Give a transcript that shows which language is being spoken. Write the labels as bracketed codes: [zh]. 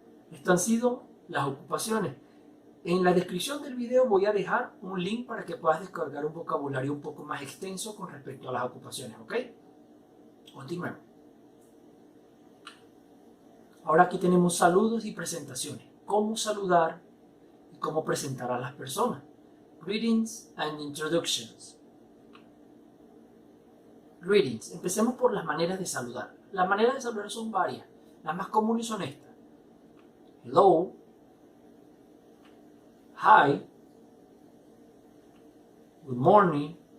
[es] Estas han sido las ocupaciones. En la descripción del video voy a dejar un link para que puedas descargar un vocabulario un poco más extenso con respecto a las ocupaciones, ¿ok? Continuemos. Ahora aquí tenemos saludos y presentaciones. Cómo saludar y cómo presentar a las personas. [en] Greetings and introductions. Greetings. [es] Empecemos por las maneras de saludar. Las maneras de saludar son varias. Las más comunes son estas. [en] Hello. Hi. Good morning.